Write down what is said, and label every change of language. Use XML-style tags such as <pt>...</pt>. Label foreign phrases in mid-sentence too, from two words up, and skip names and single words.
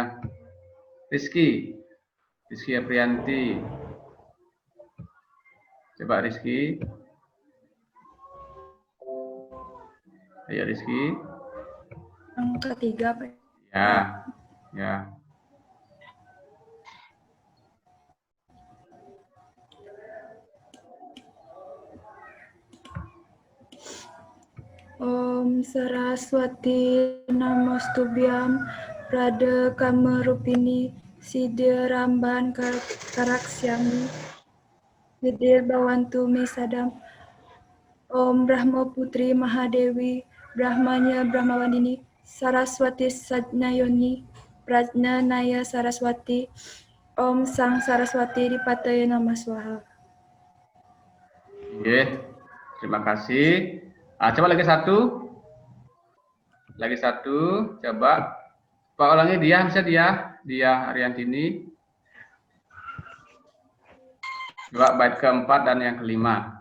<id>Rizky Aprianti. Coba Rizky. Ayo Rizky. Yang ketiga, Pak. Ya.</id> <sa>Om Saraswati Namostubhyam Prada Kamerupini Siddha Ramban Karaksyami Vidir Bhavantu Me Sadam. Om Brahma Putri Mahadewi Brahmanya Brahmawandini Saraswati Sajnayoni Prajna Naya Saraswati. Om Sang Saraswati Dipataya Namah Swaha.</sa> <id>Oke, terima kasih. Coba lagi satu. Coba. Pak ulangi dia, bisa dia Ariantini. Coba bait keempat dan yang kelima.</id>